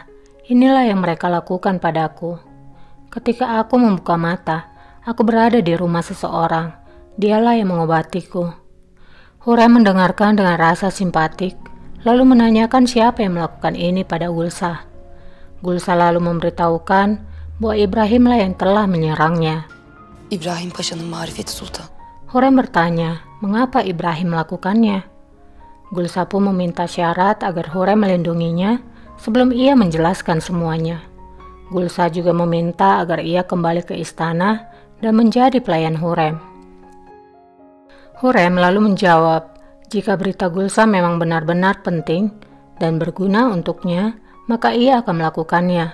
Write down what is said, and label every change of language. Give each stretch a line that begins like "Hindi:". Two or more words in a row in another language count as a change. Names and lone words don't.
Indonesian: Inilah yang mereka lakukan padaku. Ketika aku membuka mata, aku berada di rumah seseorang. Dialah yang mengobatiku. Hurrem mendengarkan dengan rasa simpatik, lalu menanyakan siapa yang melakukan ini pada Gulsa. Gulsa lalu memberitahukan bahwa Ibrahimlah yang telah menyerangnya.
Turkish: İbrahim Paşa'nın marifeti sultan.
Indonesian: Hurrem bertanya, mengapa Ibrahim melakukannya? Gulsa pun meminta syarat agar Hurrem melindunginya sebelum ia menjelaskan semuanya. Gulsa juga meminta agar ia kembali ke istana dan menjadi pelayan Hurrem. Hurrem lalu menjawab, jika berita Gulsa memang benar-benar penting dan berguna untuknya, maka ia akan melakukannya.